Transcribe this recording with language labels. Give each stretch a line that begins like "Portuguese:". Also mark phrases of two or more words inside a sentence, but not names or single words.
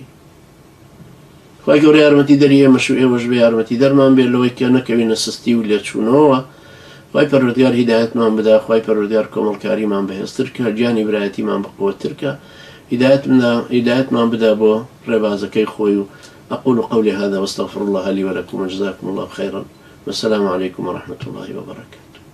Central Kurdish: خی گەورە یارمەتی دەری ئێمەش و ئێوەش بە یارمەتی دەرمان بێت لەوەی کە نەکەوینە سستی و لێچوونەوە. خی پەروەردگار هیدایەتمان بدا، خی پەروەردگار کۆمەڵکاریمان بەهێزتر کە، گیانی برایەتیمان بەقووەتر کە، هدايتمان بدا بو ربازكي خوي.
Arabic: أقول قولي هذا واستغفر الله لي ولكم وجزاكم الله خيرا، والسلام عليكم ورحمة الله وبركاته.